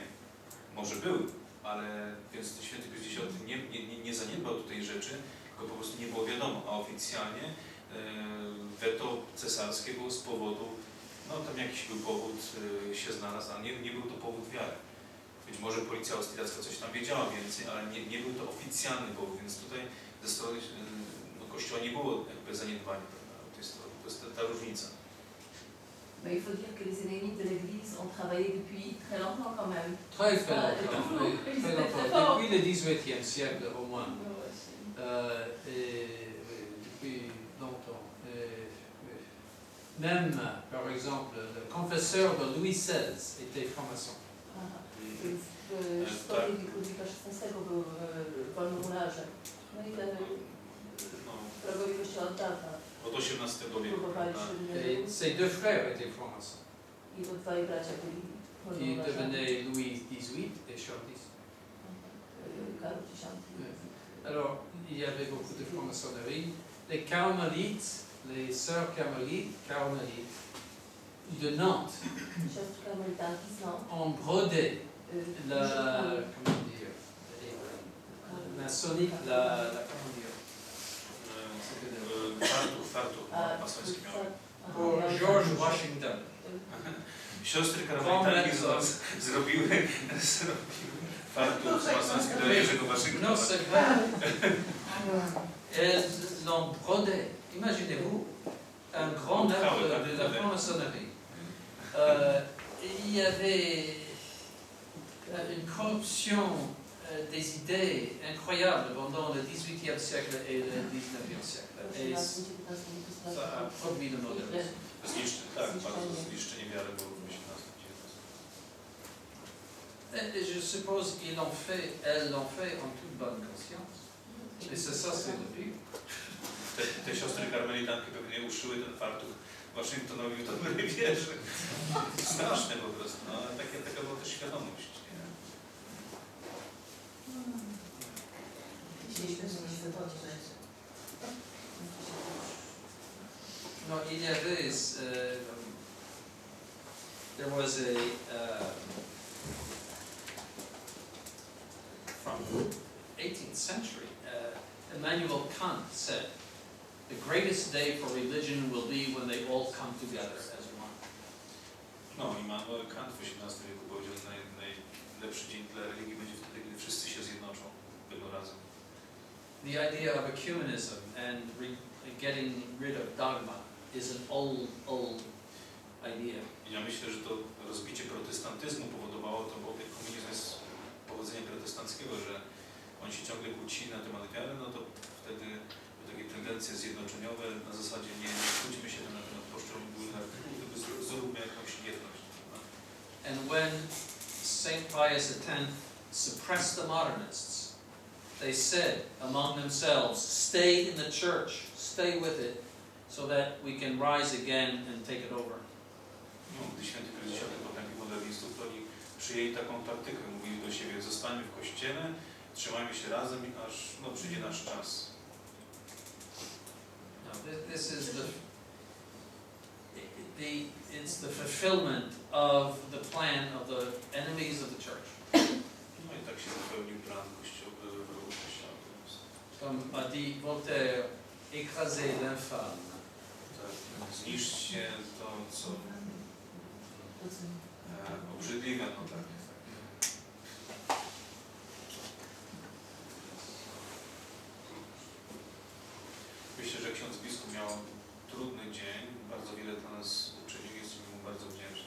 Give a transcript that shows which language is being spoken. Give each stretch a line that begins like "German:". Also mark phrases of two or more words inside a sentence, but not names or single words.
Polish: Może był, ale więc Święty Pius X nie zaniedbał tutaj rzeczy, tylko po prostu nie było wiadomo, a oficjalnie weto cesarskie było z powodu, no tam jakiś był powód się znalazł, a nie był to powód wiary. Być może policja austriacka coś tam wiedziała więcej, ale nie był to oficjalny powód, więc tutaj ze strony Kościoła nie było jakby zaniedbania, prawda? To jest ta różnica.
French: Mais il faut dire que les ennemis de l'Église ont travaillé depuis très longtemps quand même. Très longtemps. Depuis le XVIIIe siècle au moins. Depuis longtemps. Même, par exemple, le confesseur de Louis XVI était franc-maçon.
Polish: W szkole Ludwika XVI był wolnomularzem. No i ten wrogowie Kościoła od dawna od XVIII wieku.
French: Et ses deux frères étaient francs-maçons.
Polish: Jego dwaj bracia byli
French: Qui
Polish: wolnomularzami.
French: devenaient Louis XVIII et Charles X.
Polish: Karol X.
French: Alors, il y avait beaucoup de franc-maçonnerie. Les carmélites, les sœurs carmélites de Nantes
Polish: Siostry karmelitanki z Nantes.
French: ont brodé la, comment dire, maçonnique, comment dire,
Polish: Fartuch masoński miał.
French: pour George Washington.
Polish: Siostry karmelitanki zrobiły fartuch masoński dla Jerzego Waszyngtona.
French: Non, c'est vrai. Elles l'ont brodé. Imaginez-vous un grand œuvre de la franc-maçonnerie. Il y avait une corruption des idées incroyables pendant le XVIIIe siècle et le XIXe siècle. Et ça a produit le modernisme.
Polish: Bardzo zniszczenie wiary było w XVIII.
French: Et je suppose elles l'ont fait en toute bonne conscience. Et c'est ça, c'est le pire.
Polish: Te siostry karmelitanki pewnie uszyły ten fartuch Waszyngtonowi w dobrej wierze. Straszne po prostu, no, ale taka była też świadomość. Nie? No,
French: il y avait,
English: there was from 18th century, Immanuel Kant said, the greatest day for religion will be when they all come together as one.
Polish: No, Immanuel Kant w XVIII wieku powiedział, lepszy dzień dla religii będzie wtedy, kiedy wszyscy się zjednoczą, będą razem.
English: The idea of ecumenism and getting rid of dogma is an old idea.
Polish: Ja myślę, że to rozbicie protestantyzmu powodowało to, bo ekumenizm jest pochodzenia protestanckiego, że oni się ciągle kłócili na temat wiary, no to wtedy takie tendencje zjednoczeniowe na zasadzie nie kłóćmy się na temat poszczególnych artykułów, tylko zróbmy jakąś jedność.
English: And when Saint Pius X suppressed the modernists, they said among themselves, stay in the church, stay with it, so that we can rise again and take it over.
Polish: No, gdy święty Pius X potępił modernistów, to oni przyjęli taką taktykę, mówili do siebie, zostańmy w kościele, trzymajmy się razem, aż no, przyjdzie nasz czas.
English: Now, this is it's the fulfillment of the plan of the enemies of the church.
Polish: No i tak się wypełnił plan wrogów Kościoła.
French: Comme a dit Voltaire, écraser l'infâme.
Polish: Tak, zniszczcie to, co obrzydliwe, no tak. Myślę, że ksiądz biskup miał trudny dzień, bardzo wiele dla nas uczynił, jesteśmy mu bardzo wdzięczni.